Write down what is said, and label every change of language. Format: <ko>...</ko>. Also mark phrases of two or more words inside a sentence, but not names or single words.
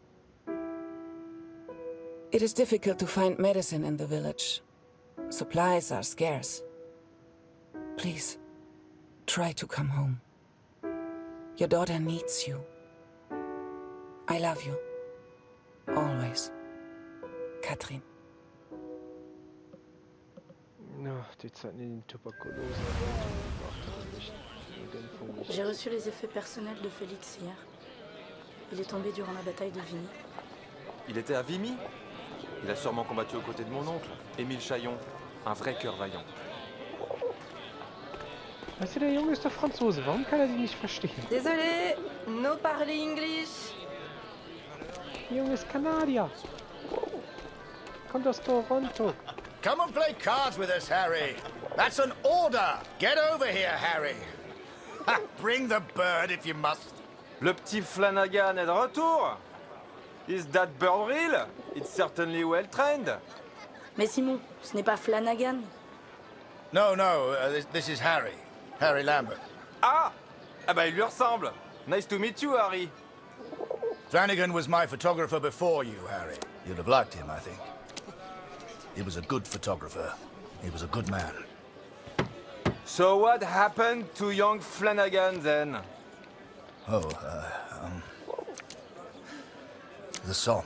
<en>It is difficult to find medicine in the village. Supplies are scarce. Please, try to come home. Your daughter needs you. I love you. Always. Katrin.</en> <de>Ja, die Zeit in den Tuberkulose.</de> <fr>J'ai reçu les effets personnels de Félix hier. Il est tombé durant la bataille de Vimy. Il était à Vimy? Il a sûrement combattu aux côtés de mon oncle, Émile Chaillon. Un vrai cœur vaillant.</fr> <de>Weißt du, der Junge ist doch Franzose. Warum kann er sie nicht verstehen?</de> <fr>Désolé, no parler English.</fr> <de>Der Junge ist Kanadier. Kommt aus Toronto.</de> <en>Come and play cards with us, Harry. That's an order. Get over here, Harry. Bring the bird if you must.</en> <fr>Le petit Flanagan est de retour.</fr> <en>Is that bird real? It's certainly well trained.</en> <fr>Mais Simon, ce n'est pas Flanagan.</fr> <en>No, this is Harry. Harry Lambert.</en> <fr>Ah! Ah bah il lui ressemble.</fr> <en>Nice to meet you, Harry. Flanagan was my photographer before you, Harry. You'd have liked him, I think. He was a good photographer. He was a good man. So what happened to young Flanagan then? Oh, the Somme.</en>